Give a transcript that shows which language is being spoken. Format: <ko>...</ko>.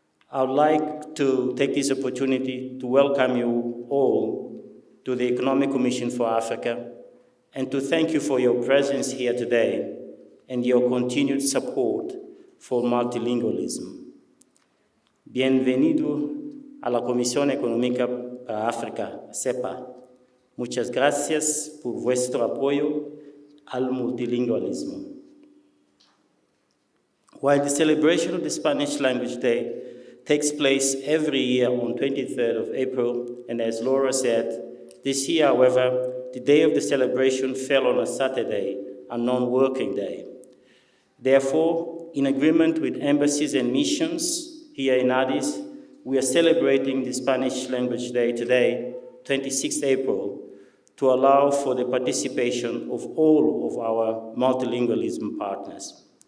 <en>I would like to take this opportunity to welcome you all to the Economic Commission for Africa and to thank you for your presence here today and your continued support for multilingualism.</en> <es>Bienvenido a la Comisión Económica para África, CEPA. Muchas gracias por vuestro apoyo al multilingualismo.</es> <en>While the celebration of the Spanish Language Day takes place every year on 23rd of April, and as Laura said, this year, however, the day of the celebration fell on a Saturday, a non-working day. Therefore, in agreement with embassies and missions here in Addis, we are celebrating the Spanish Language Day today, 26th April, to allow for the participation of all of our multilingualism partners.</en>